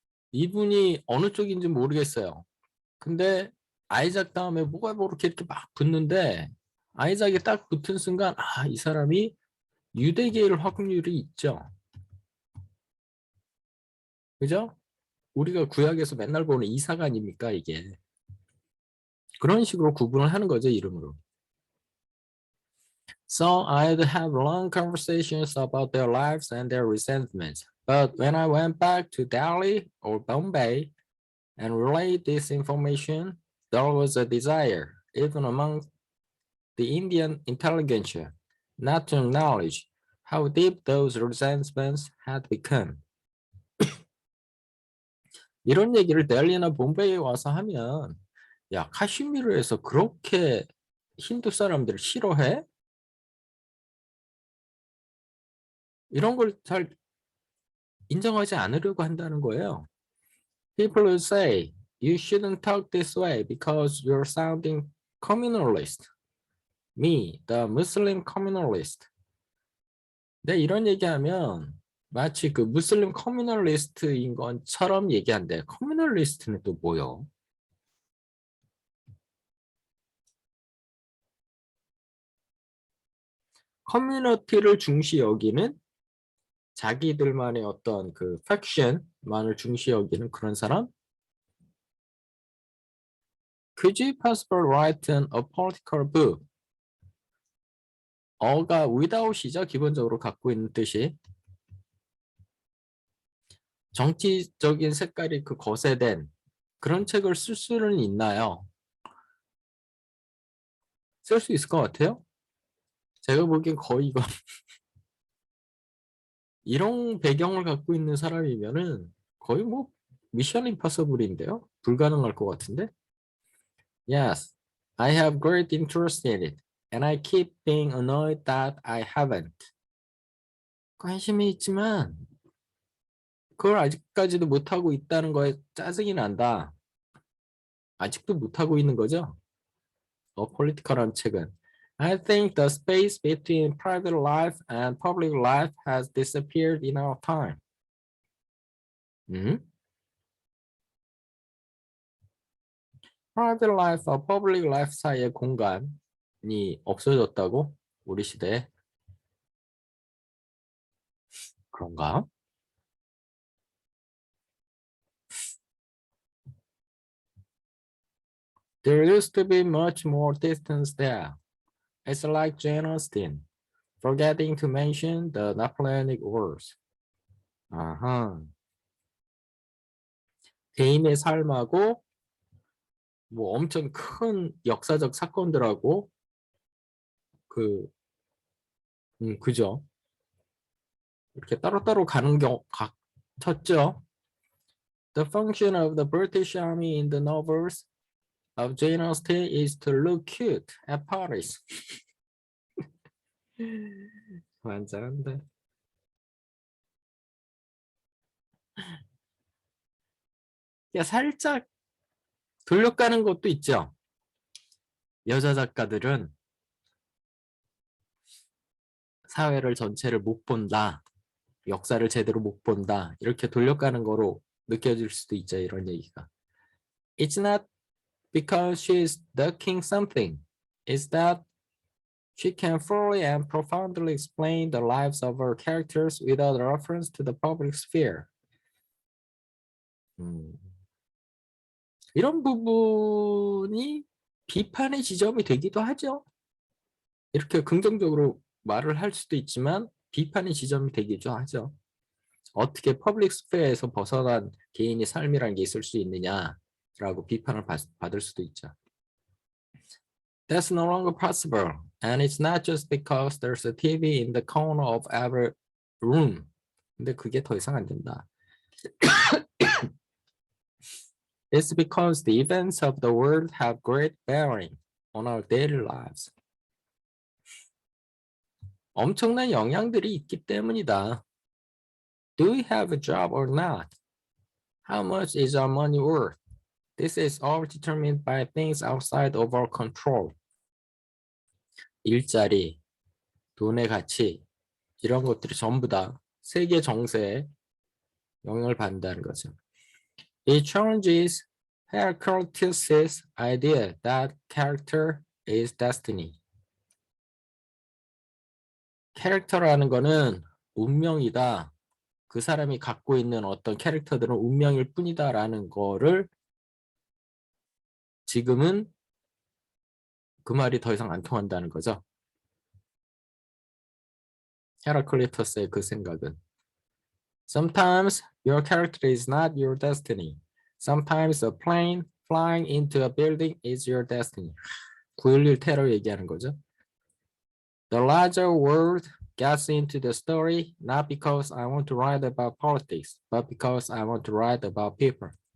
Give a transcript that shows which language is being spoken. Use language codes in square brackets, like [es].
[ko] 이분이 어느 쪽인지 모르겠어요. 근데 아이작 다음에 뭐가 이렇게 막 붙는데 아이작이 딱 붙은 순간 이 사람이 유대계일 확률이 있죠. 그죠? 우리가 구약에서 맨날 보는 이삭 아닙니까 이게. 그런 식으로 구분을 하는 거죠, 이름으로. [en] So I'd have long conversations about their lives and their resentments. But when I went back to Delhi or Bombay and relayed this information, there was a desire, even among the Indian intelligentsia, not to acknowledge how deep those resentments had become. [ko] 이런 얘기를 델리나 bombay에 와서 하면 야, 카슈미르에서 그렇게 힌두 사람들을 싫어해? 이런 걸 잘 인정하지 않으려고 한다는 거예요. [en] People will say, you shouldn't talk this way because you're sounding communalist. Me, the Muslim communalist. [ko] 네, 이런 얘기하면 마치 그 무슬림 커뮤널리스트인 것처럼 얘기한대. 커뮤널리스트는 또 뭐요? 커뮤니티를 중시 여기는 자기들만의 어떤 그 팩션만을 중시 여기는 그런 사람? [en] Could you possibly write a political book? [ko] 어가 without이죠. 기본적으로 갖고 있는 뜻이. 정치적인 색깔이 그 거세된 그런 책을 쓸 수는 있나요? 쓸 수 있을 것 같아요? 제가 보기엔 거의 이거 이런 배경을 갖고 있는 사람이면은 거의 뭐 미션 임파서블인데요? 불가능할 것 같은데? [en] Yes, I have great interest in it, and I keep being annoyed that I haven't. [ko] 관심이 있지만 그걸 아직까지도 못하고 있다는 거에 짜증이 난다. 아직도 못하고 있는 거죠? Political한 책은. [en] I think the space between private life and public life has disappeared in our time. 음? [ko] private life와 public life 사이의 공간이 없어졌다고? 우리 시대에? 그런가? [en] There used to be much more distance there. It's like Jane Austen, forgetting to mention the Napoleonic Wars. 아하. [ko] 개인의 삶하고 뭐 엄청 큰 역사적 사건들하고 그 그죠? 이렇게 따로따로 가는 경우 같았죠. [en] The function of the British Army in the novels of Jane Austen is to look cute at parties. [ko] 완전한데. 살짝 돌려가는 것도 있죠. 여자 작가들은 사회를 전체를 못 본다. 역사를 제대로 못 본다. 이렇게 돌려가는 거로 느껴질 수도 있죠. 이런 얘기가. [en] It's not because she's ducking something. It's that she can fully and profoundly explain the lives of her characters without reference to the public sphere. [ko] 이런 부분이 비판의 지점이 되기도 하죠. 이렇게 긍정적으로 말을 할 수도 있지만 비판의 지점이 되기도 하죠. 어떻게 퍼블릭 스페어에서 벗어난 개인의 삶이라는 게 있을 수 있느냐라고 비판을 받을 수도 있죠. [en] That's no longer possible, and it's not just because there's a TV in the corner of every room. [ko] 근데 그게 더 이상 안 된다. [en] It's because the events of the world have great bearing on our daily lives. [ko] 엄청난 영향들이 있기 때문이다. [en] Do we have a job or not? How much is our money worth? This is all determined by things outside of our control. [ko] 일자리, 돈의 가치, 이런 것들이 전부 다 세계 정세에 영향을 받는다는 거죠. [en] It challenges Heraclitus' idea that character is destiny. [ko] 캐릭터라는 거는 운명이다. 그 사람이 갖고 있는 어떤 캐릭터들은 운명일 뿐이다라는 거를 지금은 그 말이 더 이상 안 통한다는 거죠. 헤라클리토스의 그 생각은. [en] Sometimes your character is not your destiny. Sometimes a plane flying into a building is your destiny. [ko] 9.11 테러 얘기하는 거죠. [en] The larger world gets into the story not because I want to write about politics, but because I want to write about people.